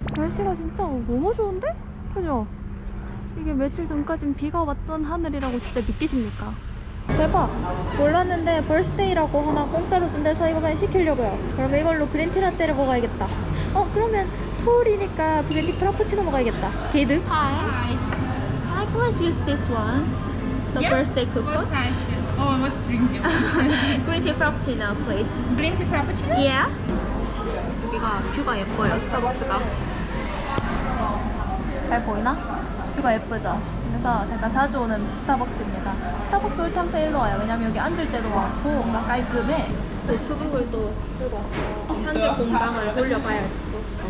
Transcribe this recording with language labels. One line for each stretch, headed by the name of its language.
Korean: 날씨가 진짜 너무 좋은데? 그죠? 이게 며칠 전까진 비가 왔던 하늘이라고 진짜 믿기십니까? 대박! 몰랐는데 벌스데이라고 하나 공짜로 준대서 이거 그냥 시키려고요. 그러면 이걸로 그린티 라떼를 먹어야겠다. 그러면 서울이니까 그린티 프라푸치노 먹어야겠다.
English: 게이드? Hi. Can I please use this one? The birthday coupon? What size? Oh, what's drink? Green tea frappuccino, please. Green tea frappuccino? Yeah.
Korean: 여기가 뷰가 예뻐요, 스타벅스가. 잘 보이나? 뷰가 예쁘죠? 그래서 제가 자주 오는 스타벅스입니다. 스타벅스 올 때 항상 일로 와요. 왜냐면 여기 앉을 때도 많고 뭔가 깔끔해. 노트북을 또 들고 왔어요. 편집 공장을 돌려봐야지 또.